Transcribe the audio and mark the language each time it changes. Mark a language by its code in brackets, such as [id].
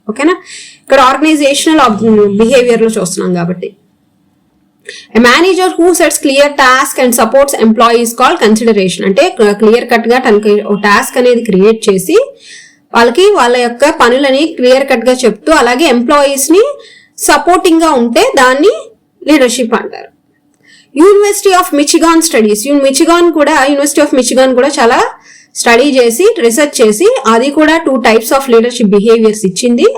[te] ఓకేనా, ఇక్కడ organisational behaviour లో చూస్తున్నాం కాబట్టి. [en] A manager who sets clear task and supports employees called consideration. [te] అంటే క్లియర్ కట్ గా తనకి టాస్క్ అనేది క్రియేట్ చేసి వాళ్ళకి వాళ్ళ యొక్క పనులని క్లియర్ కట్ గా చెప్తూ అలాగే ఎంప్లాయీస్ ని సపోర్టింగ్ గా ఉంటే దాన్ని లీడర్షిప్ అంటారు. University of Michigan studies, university of Michigan కూడా చాలా స్టడీ చేసి రీసెర్చ్ చేసి అది కూడా 2 types ఆఫ్ లీడర్షిప్ బిహేవియర్స్ ఇచ్చింది.